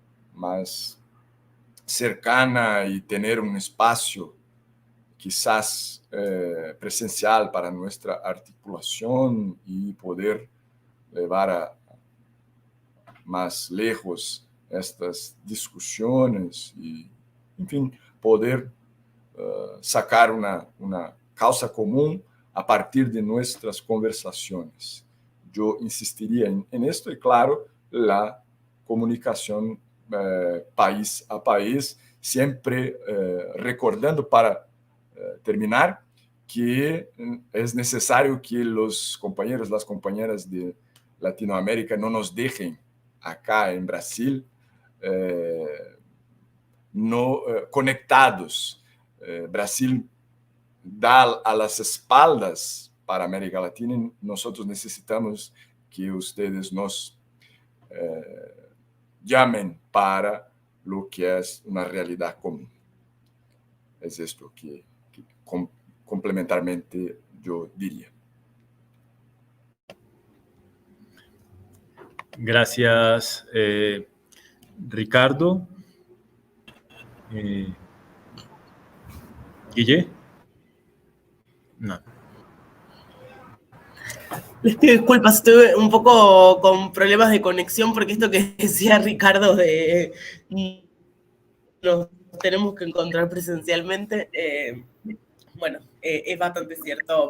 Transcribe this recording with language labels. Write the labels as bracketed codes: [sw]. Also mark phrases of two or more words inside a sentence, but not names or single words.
[es] cercana y tener un espacio quizás presencial para nuestra articulación y poder llevar a más lejos estas discusiones y [pt] enfim, poder sacar uma causa comum a partir de nossas conversações. Eu insistiria em esto e, claro, a comunicação país a país, sempre recordando para terminar que é necessário que os companheiros, as companheiras de Latinoamérica não nos deixem acá em Brasil conectados. Brasil dá [es] a las espaldas [pt] para a América Latina e nós necessitamos que vocês nos chamem para o que é uma realidade comum. É isto que complementarmente eu diria. [es] Gracias, Ricardo. Guille. No. Les pido disculpas, estuve un poco con problemas de conexión porque esto que decía Ricardo de nos tenemos que encontrar presencialmente, bueno, es bastante cierto.